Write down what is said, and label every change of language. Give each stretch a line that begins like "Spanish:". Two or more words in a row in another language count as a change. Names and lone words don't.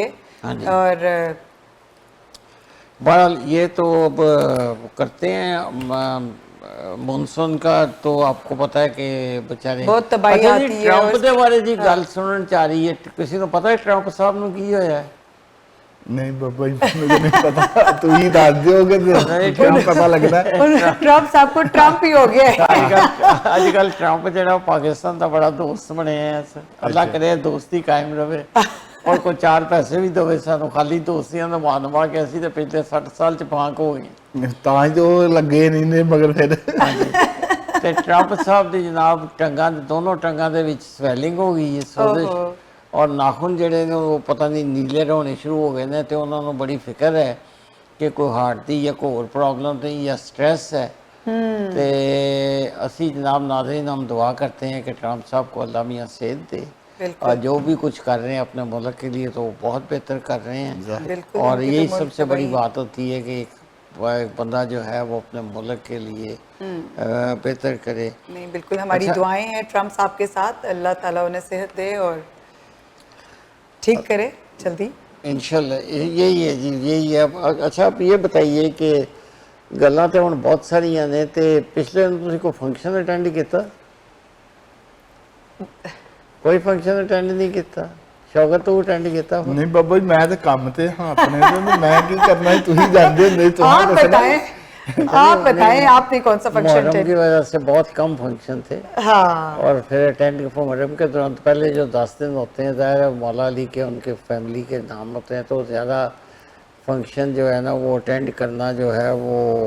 Urdu: और بہرحال یہ تو اب کرتے ہیں مانسون کا. تو آپکو پتا ہے کہ بیچارے بہت تباہی آتی ہے.
Punjabi: ٹرمپ کے بارے جی گل سننے چ آ رہی ہے، کسی کو پتا ہے ٹرمپ صاحب نے کی ہویا ہے?
Urdu: نہیں بابا مجھے نہیں پتا تو ہی داد دیو گے کیا پتا لگنا ہے ٹرمپ صاحب کو ٹرمپ ہی ہو گیا ہے
Punjabi: آج کل ٹرمپ جڑا پاکستان دا بڑا دوست بنے ہیں اللہ کرے دوستی قائم رہے اور کوئی 4 پیسے بھی دوے سانو خالی دوستیاں دا مانوا کے اسی تے پچھلے 60 سال چ پھانک ہو گئی تاں جو لگے نہیں نے مگر پھر تے ٹرمپ صاحب دی جناب ٹنگاں دونوں ٹنگاں دے وچ سویلنگ ہو گئی ہے سوزش اور ناخن جڑے نے وہ پتہ نہیں نیلے ہونے شروع ہو گئے نے تے انہاں نوں بڑی فکر ہے کہ کوئی ہارٹ دی یا کوئی اور پرابلم نہیں یا سٹریس ہے تے اسی جناب
Urdu: ناظرین ہم دعا کرتے ہیں کہ ٹرمپ صاحب کو اللہ میاں صحت دے اور جو بھی کچھ کر رہے ہیں اپنے ملک کے لیے تو وہ بہت بہتر کر رہے ہیں اور یہی سب سے بڑی بات ہوتی ہے کہ ایک بندہ جو ہے وہ اپنے ملک کے لیے بہتر کرے. نہیں بالکل ہماری دعائیں ہیں ٹرمپ صاحب کے ساتھ, اللہ تعالیٰ انہیں صحت دے اور ٹھیک کرے جلدی انشاءاللہ. یہی ہے جی, یہی ہے. اچھا آپ یہ بتائیے کہ
Punjabi: گلاں تے ہن بہت ساریاں نے تے پچھلے دن تسی کوئی فنکشن اٹینڈ کیتا؟ کوئی فنکشن اٹینڈ نہیں کیتا؟ شوکت تو اٹینڈ کیتا؟ نہیں بابا جی میں تے کام تے ہاں اپنے تے میں کی کرنا ہے, تسی جاندے نہیں تو
Urdu: آپ بتائیں, آپ بتائیں آپ نے کون سا فنکشن محرم کی وجہ سے بہت کم فنکشن تھے ہاں, اور پھر اٹینڈ محرم کے دوران پہلے جو 10 دن ہوتے ہیں ظاہر ہے مولا علی کے ان کے فیملی کے نام ہوتے ہیں تو زیادہ فنکشن جو ہے نا وہ اٹینڈ کرنا جو ہے وہ